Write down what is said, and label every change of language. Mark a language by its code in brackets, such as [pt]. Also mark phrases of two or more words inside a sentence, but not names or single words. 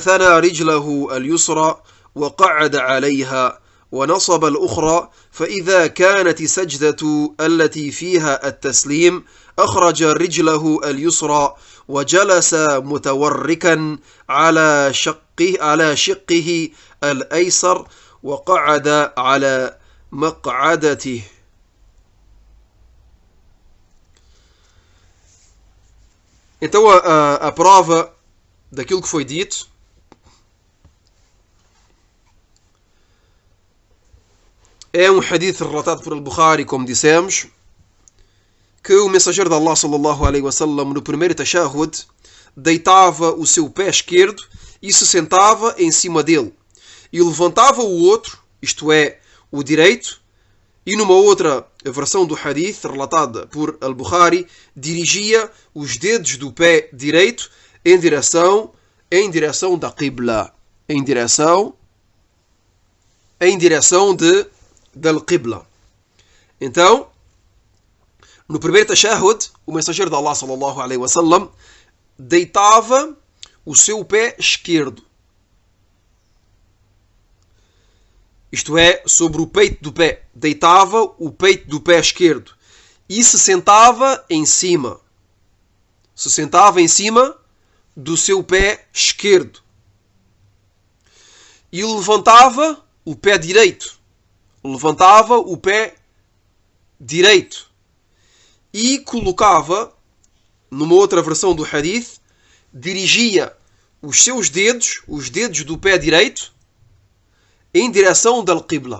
[ar] ثنى رجله اليسرى وقعد عليها ونصب الأخرى فإذا كانت سجدة التي فيها التسليم أخرج رجله اليسرى وجلس متوركا على شقه الأيسر وقعد على مقعدته. [pt] Então a prova daquilo que foi dito é um hadith relatado por Al-Bukhari, como dissemos, que o mensageiro de Allah [ar] صلى الله عليه وسلم [pt] no primeiro tashahhud deitava o seu pé esquerdo e se sentava em cima dele e levantava o outro, isto é, o direito, e numa outra versão do hadith relatada por Al-Bukhari dirigia os dedos do pé direito em direção da Qibla, em direção da Qibla. Então, no primeiro tashahhud, o mensageiro de Allah [ar] صلى الله عليه وسلم [pt] deitava o seu pé esquerdo, isto é, sobre o peito do pé, deitava o peito do pé esquerdo e se sentava em cima do seu pé esquerdo e levantava o pé direito e colocava, numa outra versão do hadith, dirigia os seus dedos, os dedos do pé direito, em direção da Qibla.